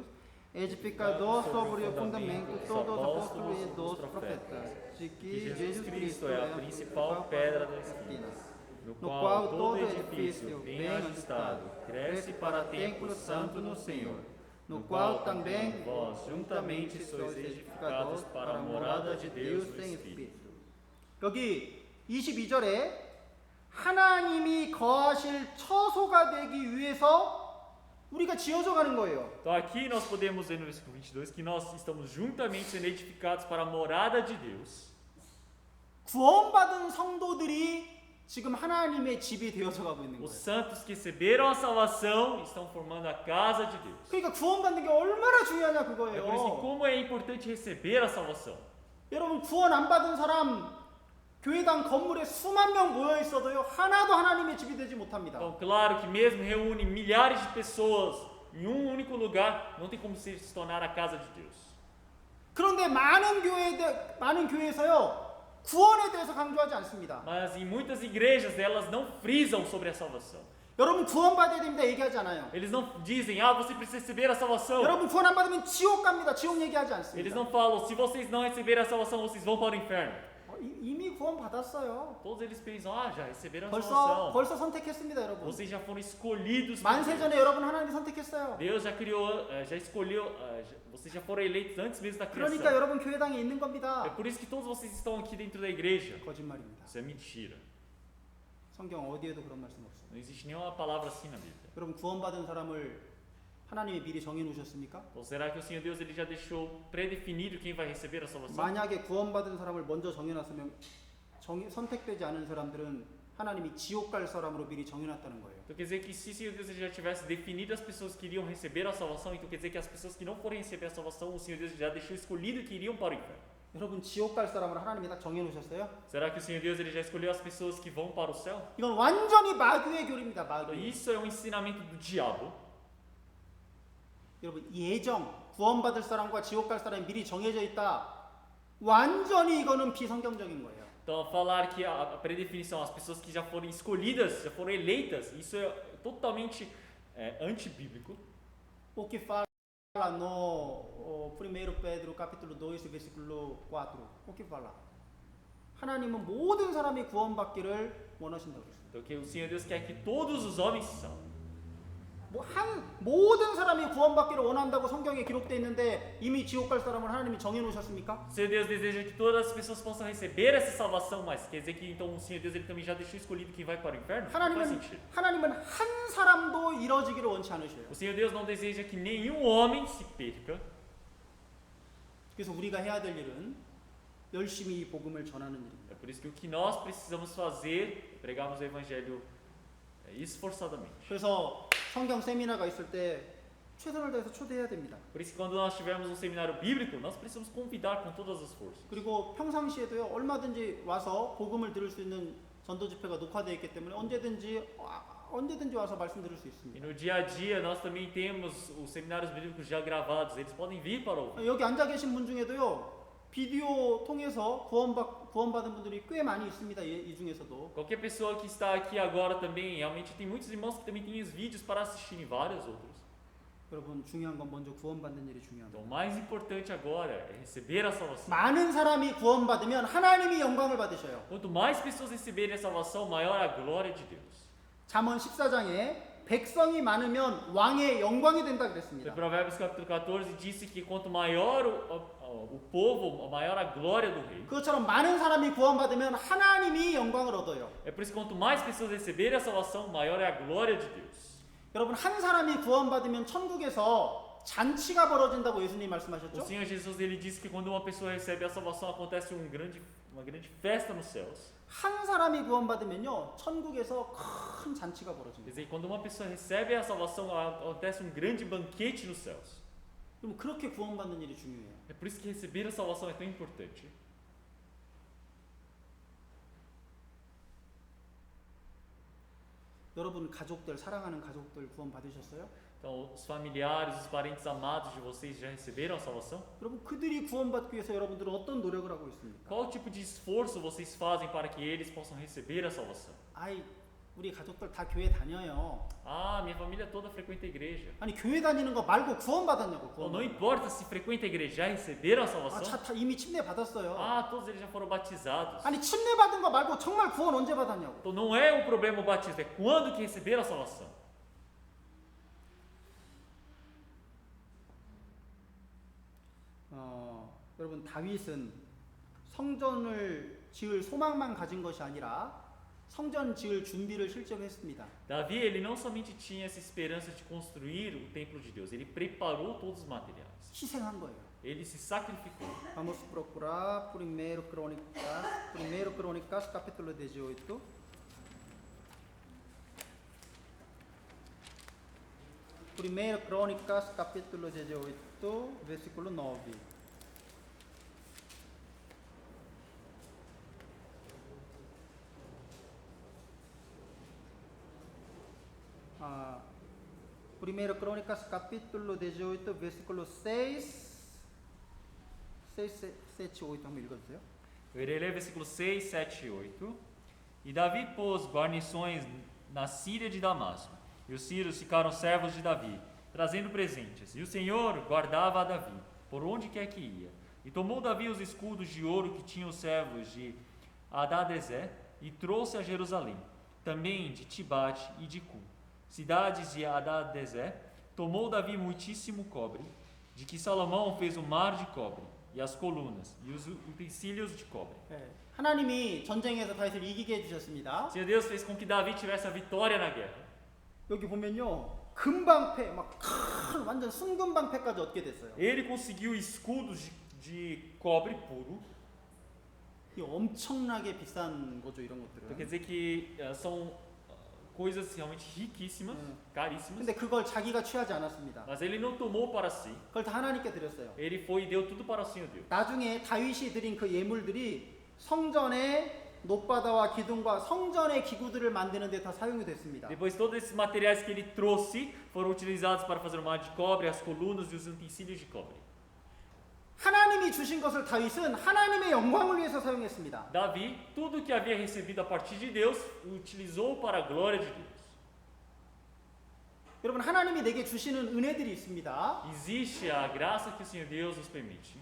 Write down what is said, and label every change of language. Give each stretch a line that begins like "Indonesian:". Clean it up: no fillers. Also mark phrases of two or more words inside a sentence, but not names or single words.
Portuguese: Edificador sobre o fundamento todos os apóstolos e dos profetas, de que Jesus Cristo é a principal pedra da esquina, no qual todo edifício bem ajustado cresce para templo santo no Senhor, no qual também vós juntamente sois edificados para a morada de Deus no Espírito.
Korean: 여기 22절에 하나님이 거하실 처소가 되기 위해서 우리가 지어져 가는 거예요.
Portuguese: Então aqui nós podemos ver no versículo 22 que nós estamos juntamente sendo edificados para a morada de Deus.
Korean: 구원받은 성도들이 지금 하나님의 집이 되어져 가고 있는
Portuguese: Os
Korean: 거예요.
Portuguese: santos que receberam a salvação estão formando a casa de Deus.
Korean: 그러니까 구원받는 게 얼마나 중요하냐
Portuguese: É por isso que
Korean: 그거예요.
Portuguese: como é importante receber a salvação.
Korean: 여러분 구원 안 받은 사람 교회당 건물에 수만 명 모여 있어도요 하나도 하나님의 집이 되지 못합니다.
Portuguese: Então, claro que mesmo reúne milhares de pessoas em um único lugar, não tem como se tornar a casa de Deus.
Korean: 그런데 많은 교회에서요 구원에 대해서 강조하지 않습니다.
Portuguese: Mas em muitas igrejas elas não frisam sobre a salvação.
Korean: 여러분 구원받아야 됩니다 얘기하지 않아요.
Portuguese: Eles não dizem, você precisa receber a salvação.
Korean: 여러분 구원 안 받으면 지옥 갑니다. 지옥 얘기하지
Portuguese: Eles
Korean: 않습니다.
Portuguese: não falam, se vocês não receberem a salvação, vocês vão para o inferno.
Korean: 이미 구원 받았어요.
Portuguese: Todos eles pensam, já receberam a salvação.
Korean: 벌써 선택했습니다, 여러분.
Portuguese: Vocês já foram escolhidos por
Korean: 만세
Portuguese: Deus.
Korean: 전에 여러분 하나님이 선택했어요.
Portuguese: Deus já criou, já escolheu, vocês já foram eleitos antes mesmo da
Korean: 그러니까
Portuguese: criação.
Korean: 여러분 교회당에 있는
Portuguese: É
Korean: 겁니다.
Portuguese: por isso que todos vocês estão aqui dentro da igreja.
Korean: 거짓말입니다.
Portuguese: Isso é mentira.
Korean: 성경 어디에도 그런 말씀 없어요.
Portuguese: Não existe nenhuma palavra assim na Bíblia.
Korean: 여러분 구원받은 사람을 하나님이 미리 정해 놓으셨습니까?
Portuguese: Ou será que o Senhor Deus ele já deixou predefinido quem vai receber a salvação?
Korean: 만약에 구원받은 사람을 먼저 정해 놨으면 선택되지 않은 사람들은 하나님이 지옥 갈 사람으로 미리 정해 놨다는 거예요.
Portuguese: Então quer dizer que se o Senhor Deus já tivesse definido as pessoas que iriam receber a salvação, então quer dizer que as pessoas que não forem receber a salvação, o Senhor Deus já deixou escolhido que iriam para o inferno.
Korean: 여러분 지옥 갈 사람을 하나님이 딱 정해 놓으셨어요?
Portuguese: Será que o Senhor Deus ele já escolheu as pessoas que vão para o céu?
Korean: 이건 완전히 마귀의 교리입니다.
Portuguese: Então,
Korean: 마귀.
Portuguese: isso é um ensinamento do diabo.
Korean: 여러분 예정 구원받을 사람과 지옥 갈 사람이 미리 정해져 있다. 완전히 이거는 비성경적인 거예요.
Portuguese: Então, falar que a predefinição, as pessoas que já foram escolhidas, já foram eleitas, isso é totalmente antibíblico. O que fala no 1 Pedro capítulo 2 versículo 4. O que fala?
Korean: 하나님은 모든 사람이 구원받기를 원하신다고 그랬어요.
Portuguese: Então, que o Senhor Deus quer que todos os homens são.
Korean: 모든 사람이 구원받기를 원한다고 성경에 기록되어 있는데 이미 지옥 갈 사람을 하나님이 정해 놓으셨습니까?
Portuguese: O Senhor Deus deseja que todas as pessoas possam receber essa salvação, mas quer dizer que então o Senhor Deus ele também já deixou escolhido quem vai para o inferno? Não faz sentido.
Korean: 하나님은 한 사람도 이뤄지기를 원치 않으셔요.
Portuguese: O Senhor Deus não deseja que nenhum homem se perca.
Korean: 그래서 우리가 해야 될 일은 열심히 이 복음을 전하는 일입니다.
Portuguese: É por isso que o que nós precisamos fazer é pregarmos o evangelho esforçadamente.
Korean: 그래서 성경 세미나가 있을 때 최선을 다해서 초대해야 됩니다.
Portuguese: Por isso que quando nós tivermos um seminário bíblico, nós precisamos convidar com todas as forças.
Korean: 그리고 평상시에도요 얼마든지 와서 복음을 들을 수 있는 전도 집회가 녹화되어 있기 때문에 언제든지 와서 말씀 들을 수
Portuguese: E
Korean: 있습니다.
Portuguese: no dia a dia nós também temos os seminários bíblicos já gravados, eles podem vir para ouvir.
Korean: 여기 앉아 계신 분 중에도요 비디오 통해서 구원받은 분들이 꽤 많이 있습니다. 이 중에서도.
Portuguese: Qualquer pessoa que está aqui agora também, realmente tem muitos irmãos que também têm os vídeos para assistirem vários outros.
Korean: 여러분 중요한 건 먼저 구원받는 일이 중요합니다.
Portuguese: Então o mais importante agora é receber a salvação.
Korean: 많은 사람이 구원받으면 하나님이 영광을 받으셔요.
Portuguese: Quanto mais pessoas receberem a salvação, maior a glória de Deus.
Korean: 잠언 14장에 백성이 많으면 왕의 영광이 된다
Portuguese: Em
Korean: 그랬습니다.
Portuguese: Provérbios capítulo 14 disse que quanto maior o povo, maior a glória do rei.
Korean: 그것처럼 많은 사람이 구원받으면 하나님이 영광을 얻어요.
Portuguese: É por isso que quanto mais pessoas receberem a salvação, maior é a glória de Deus.
Korean: 여러분 한 사람이 구원받으면 천국에서 잔치가 벌어진다고 예수님
Portuguese: O
Korean: 말씀하셨죠?
Portuguese: Senhor Jesus ele disse que quando uma pessoa recebe a salvação acontece uma grande festa nos céus.
Korean: 한 사람이 구원받으면요 천국에서 큰 잔치가
Portuguese: Quer
Korean: 벌어집니다.
Portuguese: dizer, quando uma pessoa recebe a salvação acontece um grande banquete nos céus.
Korean: 그럼 그렇게 구원받는 일이 중요해요.
Portuguese: É por isso que receber a salvação é tão importante.
Korean: 여러분 가족들 사랑하는 가족들 구원 받으셨어요?
Portuguese: Então, os familiares, os parentes amados de vocês já receberam a salvação?
Korean: 여러분 그들이 구원받기 위해서 여러분들은 어떤 노력을 하고 있습니까?
Portuguese: Qual tipo de esforço vocês fazem para que eles possam receber a salvação?
Korean: 아이 우리 가족들 다 교회 다녀요.
Portuguese: Ah, minha família toda frequenta a igreja.
Korean: 아니 교회 다니는 거 말고 구원받았냐고.
Portuguese: Então, não
Korean: 구원.
Portuguese: importa se frequenta a igreja, já receberam a
Korean: 아,
Portuguese: salvação?
Korean: 이미 침례 받았어요.
Portuguese: Ah, todos eles já foram batizados.
Korean: 아니 침례 받은 거 말고 정말 구원 언제 받았냐고.
Portuguese: Então não é o problema o batismo, é quando que receberam a salvação.
Korean: 여러분 다윗은 성전을 지을 소망만 가진 것이 아니라 성전 지을 준비를 실제로 했습니다.
Portuguese: Davi, ele não somente tinha essa esperança de construir o templo de Deus, ele preparou todos os materiais.
Korean: 희생한 거예요.
Portuguese: Ele se sacrificou. Vamos procurar primeiro Crônicas capítulo 18. Primeiro Crônicas capítulo 18, versículo 9. Primeiro Crônicas capítulo 18, versículo 6, 7, 8,
Korean: 한번 읽어주세요.
Portuguese: Eu irei ler versículo 6, 7 e 8. E Davi pôs guarnições na Síria de Damasco, e os sírios ficaram servos de Davi, trazendo presentes. E o Senhor guardava a Davi, por onde quer que ia. E tomou Davi os escudos de ouro que tinham os servos de Hadadezer, e trouxe a Jerusalém, também de Tibate e de Cu, cidades de Hadadezer. Tomou Davi muitíssimo cobre, de que Salomão fez o mar de cobre, e as colunas, e os utensílios de cobre.
Korean: 하나님이 전쟁에서 다윗을 이기게 해주셨습니다.
Portuguese: O Senhor Deus fez com que Davi tivesse a vitória na guerra.
Korean: 여기 보면요, 금방패, 막 큰 완전 순금방패까지 얻게 됐어요.
Portuguese: Ele conseguiu escudos de cobre puro.
Korean: 이 엄청나게 비싼 거죠, 이런
Portuguese: Então,
Korean: 것들은.
Portuguese: quer dizer que são coisas realmente riquíssimas, caríssimas.
Korean: 근데 그걸 자기가 취하지 않았습니다.
Portuguese: Mas ele não tomou para si.
Korean: 그걸 다 하나님께 드렸어요.
Portuguese: Ele foi e deu tudo para o Senhor Deus.
Korean: 나중에 다윗이 드린 그 예물들이 성전의 높바다와 기둥과 성전의 기구들을 만드는 데 다 사용이 됐습니다.
Portuguese: Depois todos esses materiais que ele trouxe foram utilizados para fazer o mar de cobre, as colunas e os utensílios de cobre.
Korean: 하나님이 주신 것을 다윗은 하나님의 영광을 위해서 사용했습니다.
Portuguese: Davi, tudo que havia recebido a partir de Deus, utilizou para a glória de Deus.
Korean: 여러분 하나님이 내게 주시는 은혜들이 있습니다.
Portuguese: Existe a graça que o Senhor Deus nos permite,